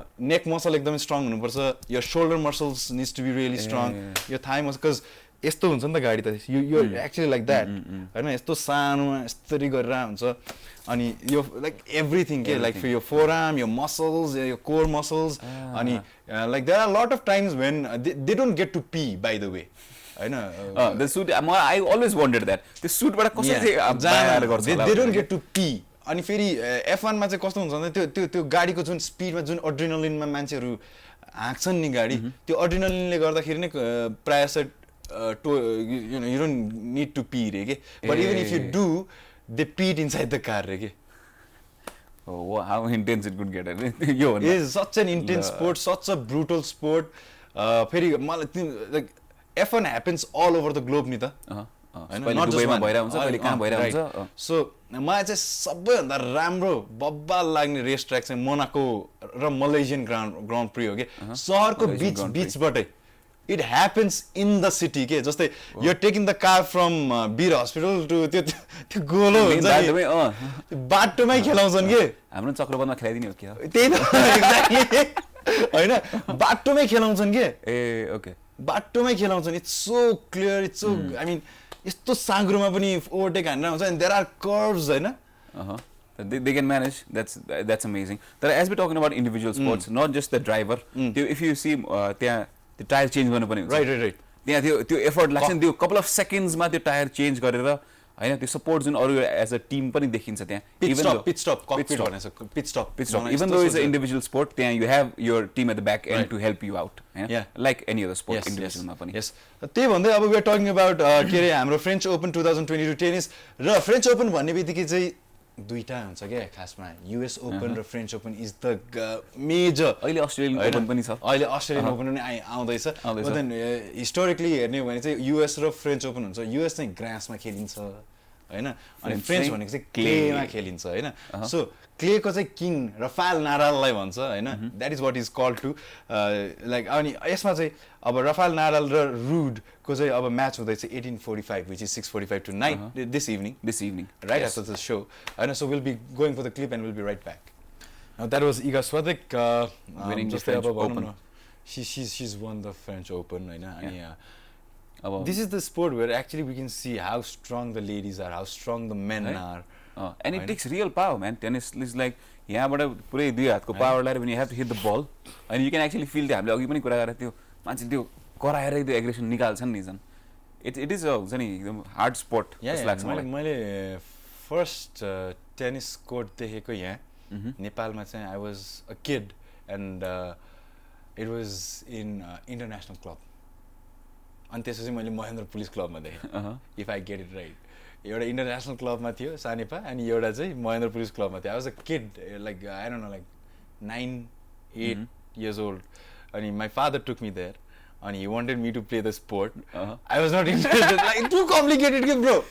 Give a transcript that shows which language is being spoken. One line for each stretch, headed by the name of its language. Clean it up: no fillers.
English: neck muscle एकदमै strong हुनुपर्छ your shoulder muscles needs to be really strong your thigh muscle because
Nepali: यस्तो हुन्छ नि त गाडी त
English: you're actually like that हैन यस्तो सानोमा यस्तरी गरेर हुन्छ अनि यो like everything के like for your forearm your muscles your core muscles अनि like there are a lot of times when they don't get to pee by the way हैन the suit I always wondered that the suit
Nepali: बाट कसरी चाहिँ गर्छ they don't get to pee अनि फेरि F1 मा चाहिँ कस्तो हुन्छ भने त्यो गाडीको जुन स्पिडमा जुन एड्रिनलिनमा मान्छेहरु हाँक्छन् नि गाडी त्यो एड्रिनलिनले गर्दाखेरि नै प्राय
English: you know you don't need to pee
Nepali: रे के
English: but even if you do they peed inside the car
Nepali: रे के
English: oh how intense it could get यो it is such an intense sport such a brutal sport
Nepali: फेरि मलाई
English: like F1 happens all over the globe नि त
Nepali: not just one भइरा हुन्छ कहिले कहाँ भइरा हुन्छ so मलाई चाहिँ सबैभन्दा राम्रो बब्बाल लाग्ने रेस ट्र्याक चाहिँ मोनाको र मलेसियन ग्राउन्ड प्री हो के शहरको बीचबाटै
English: it happens in the city
Nepali: के जस्तै you're taking the car from Beer Hospital to त्यो गोलो हुन्छ नि बाटोमै खेलाउँछन् के हाम्रो चक्रबन्धमा खेलाइदिने हो के त्यही त एक्ज्याक्टली हैन बाटोमै खेलाउँछन् के ए ओके बाटोमै खेलाउँछन्
English: it's so clear it's so I mean
Nepali: यस्तो साँग्रोमा पनि ओभरटेक हानेर हुन्छ and there are curves हैन
English: they can manage that's amazing तर as we talking about individual sports not just the driver if you see
Nepali: त्यहाँ त्यो tyre change गर्नु पर्ने हुन्छ
English: right
Nepali: त्यहाँ त्यो एफर्ट लाग्छ नि त्यो कपल अफ सेकेन्ड्समा त्यो टायर चेन्ज गरेर हैन त्यो सपोर्ट जुन अरु एज अ टिम पनि देखिन्छ त्यहाँ
English: pit stop even though is a individual sport त्यहाँ you have your team at the back end to help you out like any other sport इन्डिभिजुअलमा पनि
Nepali: यस त्यही भन्दै अब वी आर टकिङ अबाउट के रे हाम्रो फ्रेन्च ओपन 2022 टेनिस र फ्रेन्च ओपन भन्ने बित्तिकै चाहिँ दुईटा हुन्छ के खासमा युएस ओपन र French open is the major अहिले अस्ट्रेलियन ओपन पनि छ अहिले अस्ट्रेलियन ओपन पनि आउँदैछ देन हिस्टोरिकली हेर्ने हो भने चाहिँ युएस र फ्रेन्च ओपन हुन्छ युएस चाहिँ ग्रासमा खेलिन्छ हैन अनि फ्रेन्च भनेको चाहिँ क्लेमा खेलिन्छ हैन सो क्लेको चाहिँ किङ रफाल नाडाललाई भन्छ हैन that is what is called to like अनि यसमा चाहिँ अब रफाल नाडाल र रुड को चाहिँ अब म्याच हुँदैछ 18:45
English: which is 6:45 tonight this evening right after the show and so we'll be going for the clip and we'll be right back
Nepali: now that was Iga Swiatek
English: winning the French Open she's won the French Open हैन this is the sport where actually we can see how strong the ladies are how strong the men are and it takes real power man tennis is like
Nepali: यहाँबाट पुरै दुई हातको power लाएर when you have to hit the ball and you can actually feel the हामीले अघि पनि कुरा गरेर त्यो मान्छे त्यो कराएर त्यो एग्रेसन निकाल्छन् नि जन इट इज हुन्छ नि एकदम हार्ड स्पोर्ट जस्तो लाग्छ मलाई
English: मैले first tennis court देखेको यहाँ नेपालमा चाहिँ I was a kid and it was in international club
Nepali: अनि त्यसपछि मैले महेन्द्र पुलिस क्लबमा देखेँ
English: if I get it right एउटा international क्लबमा थियो सानेपा अनि एउटा चाहिँ महेन्द्र पुलिस क्लबमा थियो I was a kid like I don't know like 9-8 years old अनि my father took me there and he wanted me to play the sport I was not interested like too complicated bro